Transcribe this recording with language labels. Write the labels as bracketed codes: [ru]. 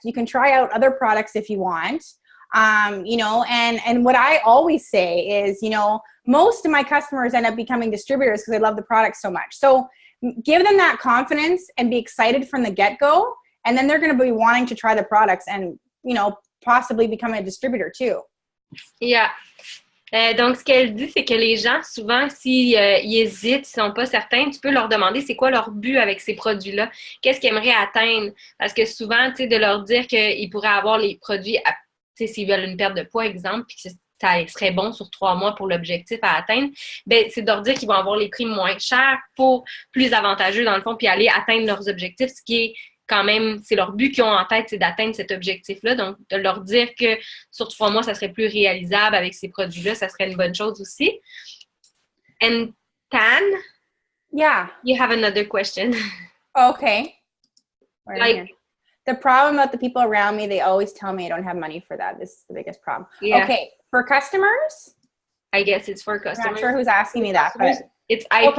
[en] You can try out other products if you want. You know, and what I always say is, you know, most of my customers end up becoming distributors because they love the product so much. So give them that confidence and be excited from the get-go. And then they're going to be wanting to try the products and, you know, possibly become a distributor too. Yeah. [fr] Donc, ce qu'elle dit, c'est que les gens, souvent, s'ils hésitent, s'ils ne sont pas certains, tu peux leur demander c'est quoi leur but avec ces produits-là. Qu'est-ce qu'ils aimeraient atteindre? Parce que souvent, tu sais, de leur dire qu'ils pourraient avoir les produits à s'ils veulent une perte de poids, exemple, puis que ça serait bon sur 3 mois pour l'objectif à atteindre, ben, c'est de leur dire qu'ils vont avoir les prix moins chers pour plus avantageux, dans le fond, puis aller atteindre leurs objectifs, ce qui est quand même, c'est leur but qu'ils ont en tête, c'est d'atteindre cet objectif-là. Donc, de leur dire que sur 3 mois, ça serait plus réalisable avec ces produits-là, ça serait une bonne chose aussi. [en] And Tan? Yeah. You have another question. Okay. Like, the problem about the people around me, they always tell me I don't have money for that. This is the biggest problem. Yeah. Okay. For customers? I guess it's for customers. I'm not sure who's asking me that, but it's iPhone.